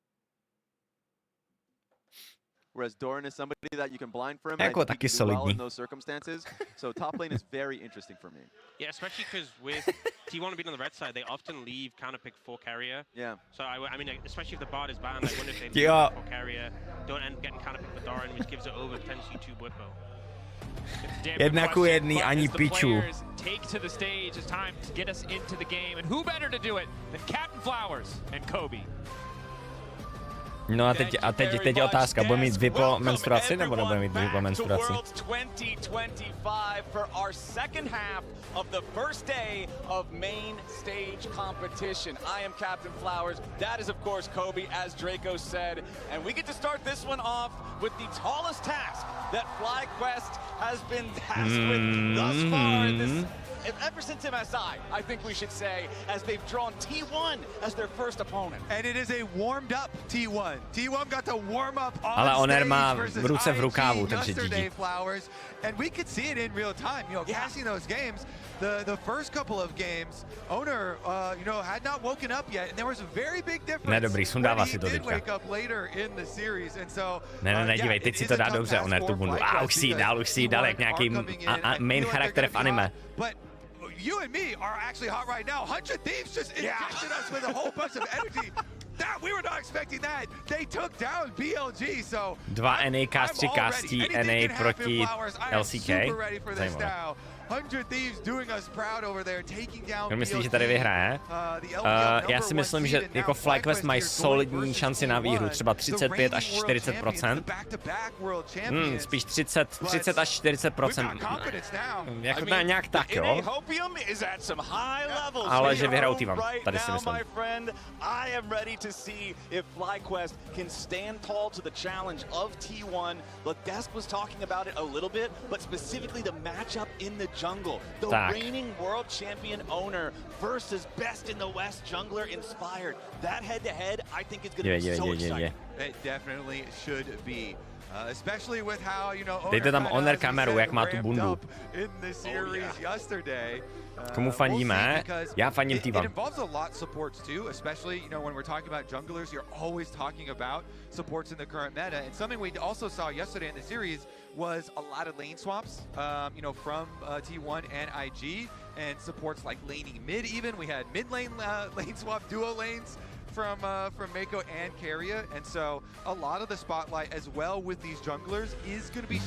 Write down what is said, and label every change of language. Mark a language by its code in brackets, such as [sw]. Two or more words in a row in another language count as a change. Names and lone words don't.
[en] Whereas Doran is somebody that you can blind for him, and I think he can do well in those circumstances. So top lane is very interesting for me. Yeah, especially because with T1 being on the red side, they often leave counter pick for Keria. Yeah. So I mean, especially if the Bard is banned, I wonder if they leave for Keria, don't end up getting counter pick for Doran, which gives it over potentially to Bwipo. [cs] Jednaku jedný ani piču. [en] Take to the stage. It's time to get us into the game, and who better to do it than Captain Flowers and Kobe? [cs] No a teď je otázka, bude mít Bwipo menstruaci, nebo nebude mít Bwipo menstruaci? [en] 2025 for our second half of the first day of main stage competition. I am Captain Flowers. That is, of course, Kobe, as Draco said. And we get to start this one off with the tallest task that FlyQuest has been tasked with thus far in this. Ever since MSI, I think we should say, as they've drawn T1 as their first opponent. And it is a warmed up T1. T1 got to warm up on [cs] Ale Oner má v ruce v rukávu, takže GG. [en] Flowers, and we could see it in real time. You know, casting those games, the first couple of games, Oner, you know, had not woken up yet, and there was a very big difference. [cs] Nedobrý, sundává si to teďka. teďka. [en] Wake up later in the series, and so. [cs] Ne, dívej, teď si to dá dobře, Oner tu bundu. Už si ji dal jak nějaký [en] main charakter [cs] v anime. [en] But you and me are actually hot right now. 100 Thieves just injected us with a whole bunch of energy. That we were not expecting that. They took down BLG, so [cs] 2 NA cast 3 castí NA proti LCK. Zajímavé. [en] 100 Thieves doing us proud over there, taking down. [cs] Kdo myslí, že tady vyhraje? Já si myslím, že jako FlyQuest mají solidní šanci na výhru, třeba 35 až 40%. Spíš 30 až 40%. Jako to nějak tak, jo? Ale že vyhrajou T1, tady si myslím. [en] I am ready to see if FlyQuest can stand tall to the challenge of T1. Look, Desk was talking about it a little bit, but specifically the matchup in the jungle. The reigning world champion Owner versus best in the West jungler Inspired. That head-to-head, I think is going to be so exciting. It definitely should be. Especially with how, you know, [cs] dejte tam Oner kameru, jak má tu bundu. [en] In the series yesterday. [cs] Komu fandíme? Já fandím T1. [en] It involves a lot supports too, especially, you know, when we're talking about junglers, you're always talking about supports in the current meta. And something we also saw yesterday in the series was a lot of lane swaps, you know, from T1 and IG, and supports like laning mid even. We had mid lane lane swap duo lanes from Mako and Keria, and so a lot of the spotlight as well with these junglers is going to be